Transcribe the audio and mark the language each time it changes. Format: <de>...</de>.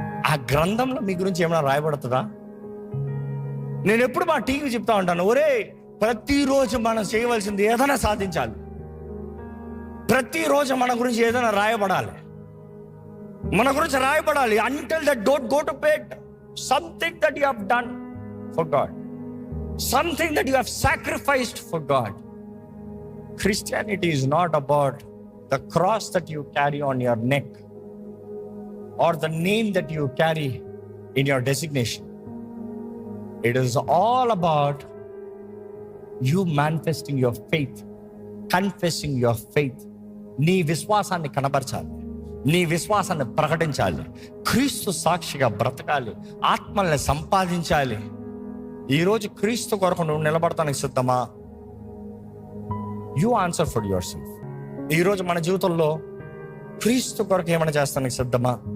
<te>ఆ గ్రంథంలో మీ గురించి ఏమైనా రాయబడుతుందా? నేను ఎప్పుడు మా టీవీ చెప్తా ఉంటాను, ఒరే ప్రతిరోజు మనం చేయవలసింది ఏదైనా సాధించాలి, ప్రతిరోజు మన గురించి ఏదైనా రాయబడాలి, మన గురించి రాయబడాలి.</te> <en>until that don't go to bed, something that you have done for God, something that you have sacrificed for God. Christianity is not about the cross that you carry on your neck or the name that you carry in your designation. It is all about you manifesting your faith, confessing your faith.</en> <te>నీ విశ్వాసాన్ని కనబరచాలి, నీ విశ్వాసాన్ని ప్రకటించాలి, క్రీస్తు సాక్షిగా బ్రతకాలి, ఆత్మల్ని సంపాదించాలి. ఈరోజు క్రీస్తు కొరకు నువ్వు నిలబడటానికి సిద్ధమా?</te> <en>You answer for yourself.</en> <te>ఈరోజు మన జీవితంలో క్రీస్తు కొరకు ఏమైనా చేస్తానికి సిద్ధమా?</te>